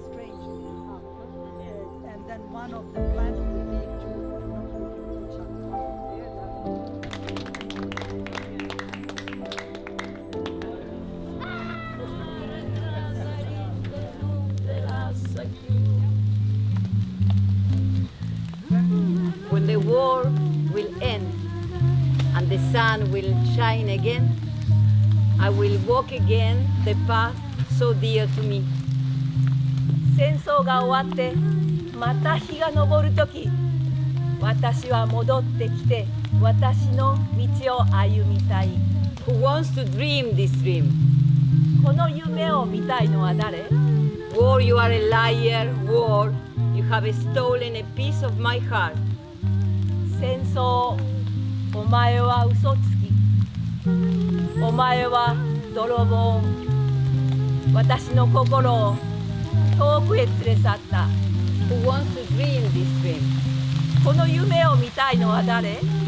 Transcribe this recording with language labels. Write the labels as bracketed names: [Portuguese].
[English] One of the plants will be to not looking at each When the war will end and the sun will shine again, I will walk again the path so dear to me. [Japanese] 戦争が終わってまた日が昇るとき、私は戻ってきて私の道を歩みたい。 [English] Who wants to dream this dream? [Japanese] この夢を見たいのは誰？ [English] War, you are a liar. War, you have stolen a piece of my heart. [Japanese] 戦争、お前は嘘つき。お前は泥棒。私の心を遠くへ連れ去った。 [English] Who wants to dream this dream? [Japanese] この夢を見たいのは誰？